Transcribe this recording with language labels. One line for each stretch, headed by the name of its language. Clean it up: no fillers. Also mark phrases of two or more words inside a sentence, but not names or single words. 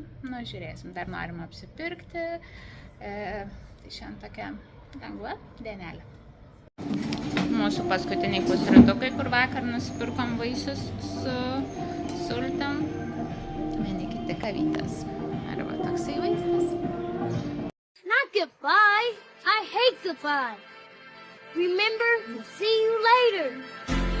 Lithuanian: Nu, žiūrėsim, dar norim apsipirkti. Tai šiandien tokia lengva dienelė. Mūsų paskutiniai pusrytukai, kur vakar nusipirkom vaisius su sultim. Vieni kiti kavytės. Arba toksai vaistas.
English: Not goodbye. I hate goodbye. Remember, see you later.